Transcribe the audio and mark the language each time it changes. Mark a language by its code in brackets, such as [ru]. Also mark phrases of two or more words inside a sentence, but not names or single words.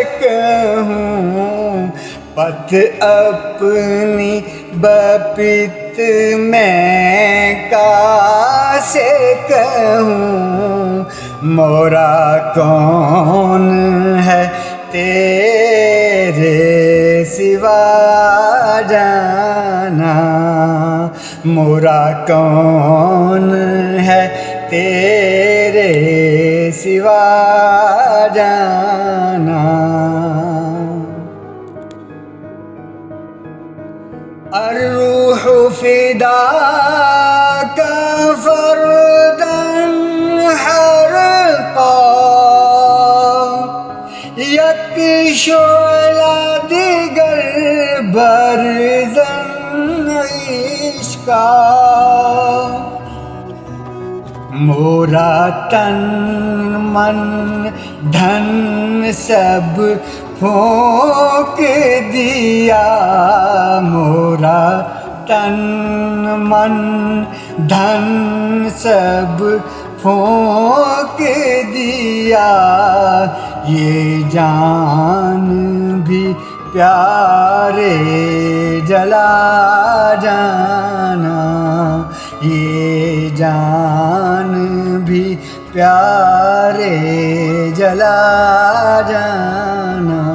[bra] کہوں پت اپنی بپت میں کیسے کہوں مورا کون ہے تیرے سوا جانا، مورا کون ہے تیرے سوا جانا۔ [ar] الروح فداک فردا حرقا، [fa] یک شعلہ دیگر برزن عشقا، [bra] مورا تن من دھن سب پھونک دیا، مورا تن من دھن سب پھونک دیا، یہ جان بھی پیارے جلا جانا، یہ جان بھی پیارے جلا جانا۔